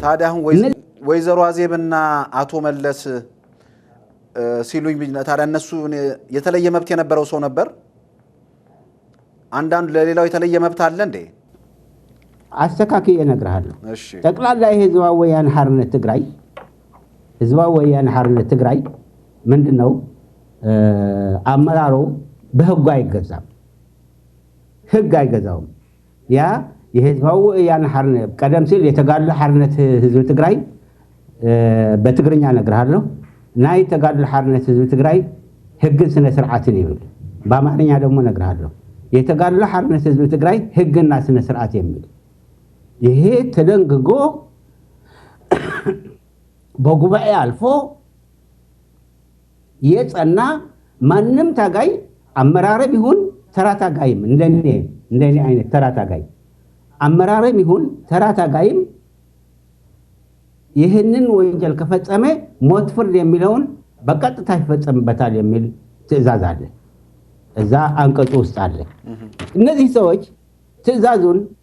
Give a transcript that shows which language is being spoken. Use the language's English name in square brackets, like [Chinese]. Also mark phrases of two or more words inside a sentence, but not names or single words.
[Amharic] ታዲያ አሁን ወይዘሮ አዜብና አቶ መለስ ሲሉኝ ታዲያ እነሱ የተለየ መብት የነበረው ሰው ነበር? አንዳንዱ ለሌላው የተለየ መብት አለ እንዴ? አስተካክዬ እነግርሃለሁ። ጠቅላላ የህዝባዊ ወያነ ሓርነት ትግራይ ምንድነው አመራሩ በህጉ አይገዛም። ህግ አይገዛውም። ያ የህዝባዊ ወያነ ሓርነት ቀደም ሲል የተጋድሎ ሓርነት ህዝቢ ትግራይ በትግርኛ ነግርሃለሁ [Tigrinya] ናይ ተጋድሎ ሓርነት ህዝቢ ትግራይ ህግን ስነ ስርዓትን ይብል [Amharic] በአማርኛ ደግሞ ነግርሃለሁ የተጋድሎ ሓርነት ህዝቢ ትግራይ ህግና ስነ ስርዓት የሚል ይሄ ተደንግጎ በጉባኤ አልፎ የጸና ማንም ታጋይ አመራረም ይሁን ተራ ታጋይም እንደኔ አይነት ተራ ታጋይ አመራረም ይሁን ተራ ታጋይም ይህንን ወንጀል ከፈጸመ ሞት ፍርድ የሚለውን በቀጥታ ይፈጸምበታል የሚል ትዕዛዝ አለ እዛ አንቀጹ ውስጥ አለ እነዚህ ሰዎች ትዕዛዙን